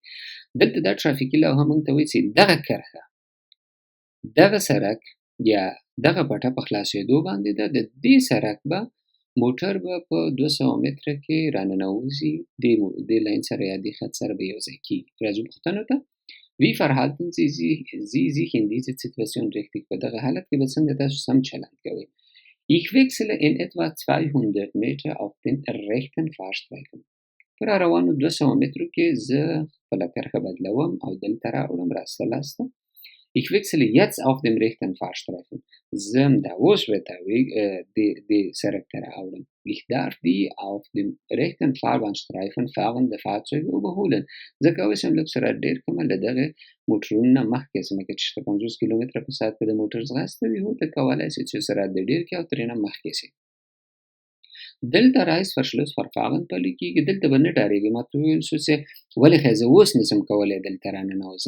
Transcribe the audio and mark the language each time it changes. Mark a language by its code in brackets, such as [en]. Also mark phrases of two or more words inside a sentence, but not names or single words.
[ps] دلته دا ټرافیکي لوحه موږ ته وایي چې دغه کرښه دغه سړک یا دغه پټه په خلاصېدو باندې ده. د دې سړک به موټر به په 200 متره کې راننوځي دې لاین سره یا دې خط سره به یو ځای کېږي. راځو پوښتنو ته. [de] Wie verhalten Sie sich in dieser Situation richtig? [ps] په دغه حالت کې به څنګه تاسو سم چلند کوئ؟ [de] Ich wechsle in etwa 200 Meter auf den rechten Fahrstreifen. [ps] پر روانو 200 مترو کې زه خپله کرښه بدلوم او دلته راوړم راسته لاسته. [de] Ich wechsle jetzt auf dem rechten Fahrstreifen. [ps] زه دا اوس ورته دې سړک ته راوړم. [de] Ich darf die auf dem rechten Fahrbahnstreifen fahrende Fahrzeuge überholen. [ps] زه کولی شم لږ سرعت ډېر کړم له دغه موټرونو نه مخکې شم. که چېرته 50 کیلومتره په ساعت کې د موټر ځغاسته وي هو ته کولی شئ چې سرعت دې ډېر کړئ او ترې نه مخکې شئ. دلته Reißverschlussverfahren پلی کېږي. دلته به نه ډارېږئ. ما ته وویل شو چې ولې ښه زه اوس نشم کولی دلته راننوځم.